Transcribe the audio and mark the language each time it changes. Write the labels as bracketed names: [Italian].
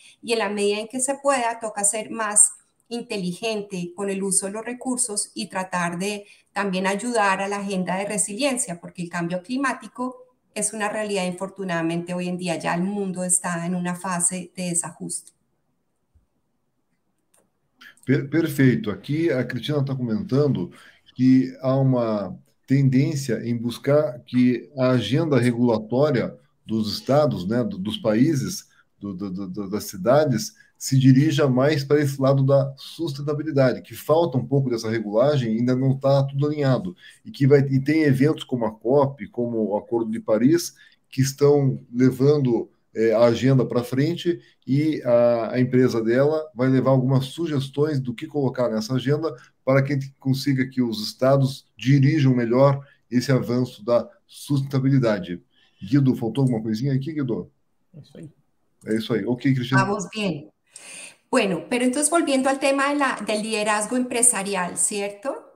[Spanish] Y en la medida en que se pueda, toca ser más inteligente con el uso de los recursos y tratar de también ayudar a la agenda de resiliencia, porque el cambio climático es una realidad. Infortunadamente hoy en día ya el mundo está en una fase de desajuste. [Portuguese] Perfeito. Aqui a Cristina está comentando que há uma tendência em buscar que a agenda regulatória dos estados, né, dos países, das cidades se dirija mais para esse lado da sustentabilidade, que falta um pouco dessa regulagem, ainda não está tudo alinhado, e tem eventos como a COP, como o Acordo de Paris, que estão levando a agenda para frente, e a empresa dela vai levar algumas sugestões do que colocar nessa agenda para que a gente consiga que os estados dirijam melhor esse avanço da sustentabilidade. Guido, faltou alguma coisinha aqui, Guido? É isso aí. É isso aí. Ok, Cristiano. [Spanish] Vamos bien. Bueno, pero entonces volviendo al tema del liderazgo empresarial, ¿cierto?